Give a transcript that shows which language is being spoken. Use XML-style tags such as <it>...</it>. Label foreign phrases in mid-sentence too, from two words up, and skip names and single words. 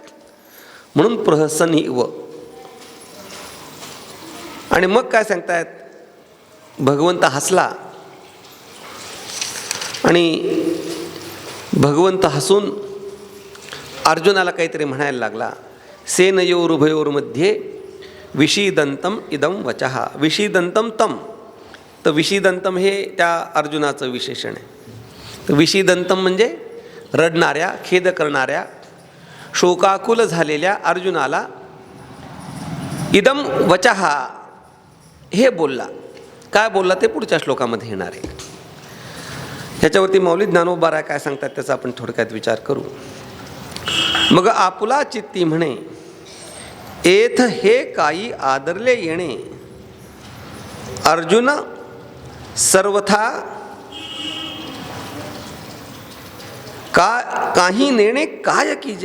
<mr>म्हणून प्रहसनीव. आणि मग काय सांगतायत? भगवंत हसला आणि भगवंत हसून अर्जुनाला काहीतरी म्हणायला लागला.</mr> <sa>सेनयोरुभयोर्मध्ये विषीदंतम इदम वचः. विषीदंतम तम,</sa> <mr>तर विषीदंतम हे त्या अर्जुनाचं विशेषण आहे. तर विषीदंतम म्हणजे रडणाऱ्या, खेद करणाऱ्या, शोकाकुल झालेल्या अर्जुनाला</mr> <sa>इदम वचः</sa> <mr>हे बोलला. काय बोलला ते पुढच्या श्लोकामध्ये येणार आहे. ह्याच्यावरती मौली ज्ञानोबा काय सांगतात त्याचा आपण थोडक्यात विचार करू. मग आपुला चित्ती म्हणे, एथ हे काही आदरले येणे, अर्जुन सर्वथा काही नेणे काय कीजे.</mr>